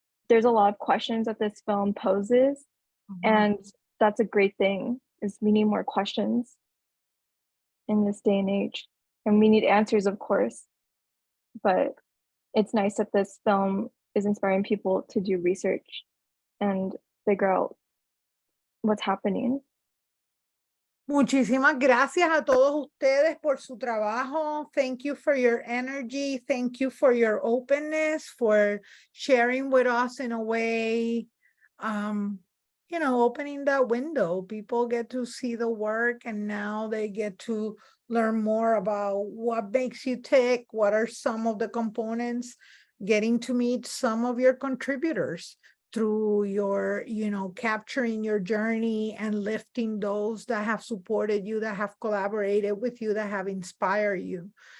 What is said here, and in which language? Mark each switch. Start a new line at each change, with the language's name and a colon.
English: There's a lot of questions that this film poses, and that's a great thing, is we need more questions in this day and age. And we need answers, of course, but it's nice that this film is inspiring people to do research and figure out what's happening.
Spanish: Muchísimas gracias a todos ustedes por su trabajo.
English: Thank you for your energy. Thank you for your openness, for sharing with us in a way, you know, opening that window. People get to see the work and now they get to learn more about what makes you tick, what are some of the components, getting to meet some of your contributors through your, you know, capturing your journey and lifting those that have supported you, that have collaborated with you, that have inspired you.